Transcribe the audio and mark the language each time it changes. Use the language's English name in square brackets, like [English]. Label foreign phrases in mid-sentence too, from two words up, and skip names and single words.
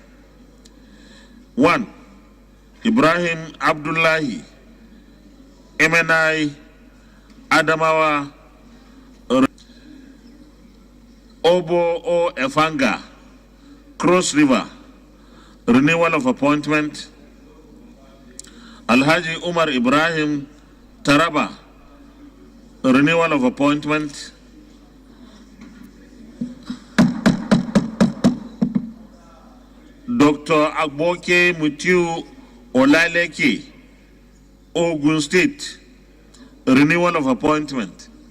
[English] 1. Ibrahim Abdullahi, MNI, Adamawa, Obo O Efanga, Cross River, renewal of appointment. Alhaji Umar Ibrahim, Taraba, renewal of appointment. Dr. Agboke Mutiu Olaleke, Ogun State, renewal of appointment.